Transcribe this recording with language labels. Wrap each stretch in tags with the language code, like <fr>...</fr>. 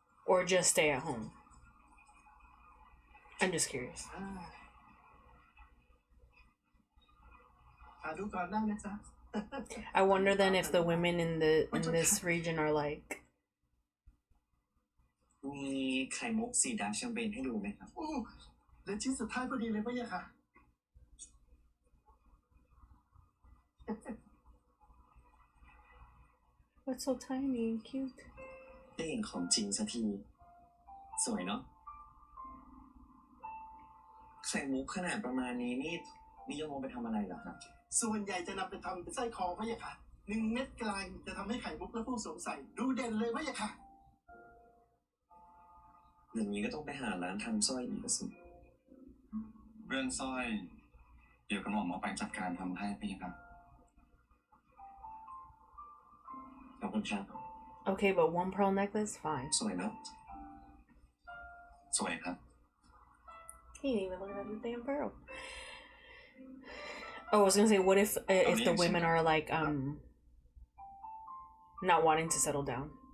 <en>Or just stay at home? I'm just curious.</en> <th>ดูก่อนได้นะจ๊ะ</th> <en>I wonder then if the women in this region are like,</en> <th>มีไข่มุกสีดาร์กแชมเปญให้ดูไหมครับ โอ้และชิ้นสุดท้ายพอดีเลยพะยะค่ะ</th> <en>what's so tiny and cute?</en> <th>ได้เห็นของจริงสักที สวยเนาะ ไข่มุกขนาดประมาณนี้นี่นิยมเอาไปทำอะไรเหรอครับ ส่วนใหญ่จะนำไปทำเป็นไส้คอพะยะค่ะ1 เม็ดกลางจะทำให้ไข่มุกและผู้สวมใส่ดูเด่นเลยพะยะค่ะ อย่างนี้ก็ต้องไปหาร้านทำสร้อยอีกสิ เรื่องสร้อย เดี๋ยวกระหม่อมเอาไปจัดการทำให้พี่ครับ ขอบคุณครับ</th> <en>Okay, but one pearl necklace, fine.</en> <th>สวยเนาะ สวยครับ</th> <en>He ain't even looking at the damn pearl. Oh, I was gonna say, what if the women are like not wanting to settle down?</en>